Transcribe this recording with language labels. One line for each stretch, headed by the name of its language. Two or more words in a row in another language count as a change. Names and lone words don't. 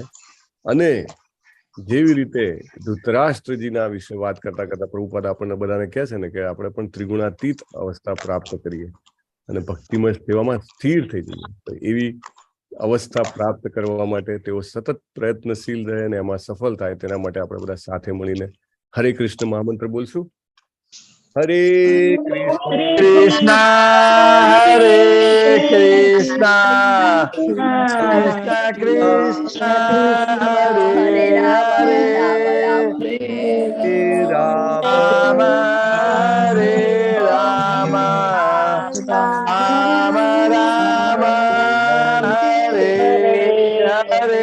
Gujarati: અને જેવી રીતે ધૃતરાષ્ટ્રજીના વિશે વાત કરતા કરતા પ્રભુપાદ આપણને બધાને કહે છે ને કે આપણે પણ ત્રિગુણાતીત અવસ્થા પ્રાપ્ત કરીએ અને ભક્તિમય સેવામાં સ્થિર થઈ જઈએ. તો એવી અવસ્થા પ્રાપ્ત કરવા માટે તેઓ સતત પ્રયત્નશીલ રહે અને એમાં સફળ થાય, તેના માટે આપણે બધા સાથે મળીને હરે કૃષ્ણ મહામંત્ર બોલશું. હરે
Sanskrit: कृष्ण हरे कृष्ण कृष्ण कृष्ण हरे हरे, राम हरे राम राम राम हरे हरे.